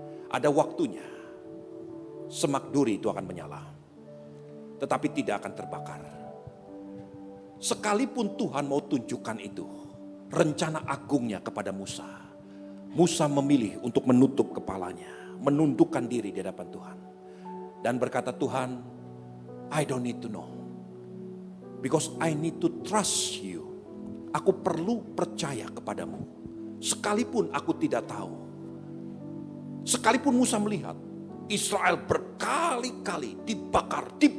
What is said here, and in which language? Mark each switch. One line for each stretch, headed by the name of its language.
Indonesian: Ada waktunya semak duri itu akan menyala, tetapi tidak akan terbakar. Sekalipun Tuhan mau tunjukkan itu, rencana agungnya kepada Musa. Musa memilih untuk menutup kepalanya, menundukkan diri di hadapan Tuhan. Dan berkata, Tuhan,
English: I don't need to know. Because I need to trust you.
Indonesian: Aku perlu percaya kepadamu. Sekalipun aku tidak tahu. Sekalipun Musa melihat Israel berkali-kali dibakar.